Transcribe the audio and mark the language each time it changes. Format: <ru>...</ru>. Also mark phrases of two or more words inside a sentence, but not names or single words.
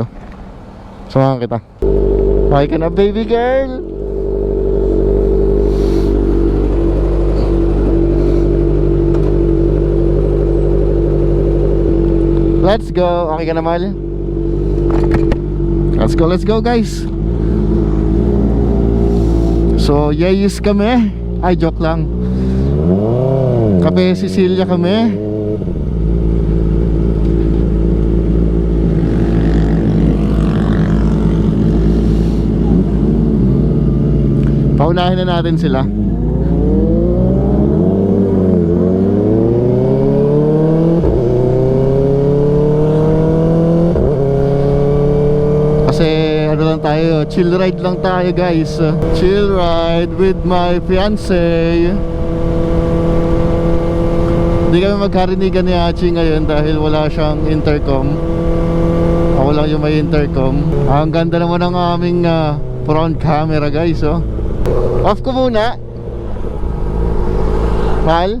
<tl>Samahan kita. Okay ka na,</tl> <en>baby girl. Let's go.</en> <tl>Okay ka na, Mal?</tl> <en>Let's go guys.</en> <tl>So, yayis kami. Ay, joke lang. Kape Cecilia kami. Paunahin na natin sila. Lang tayo,</tl> <en>chill ride</en> <tl>lang tayo guys.</tl> <en>Chill ride with my fiancé.</en> <tl>Hindi kami magkarinigan ni Hachi ngayon dahil wala siyang intercom. Ako lang yung may intercom. Ang ganda naman ng aming</tl> <en>front camera</en> <tl>guys oh. Off ko muna. Hal?</tl>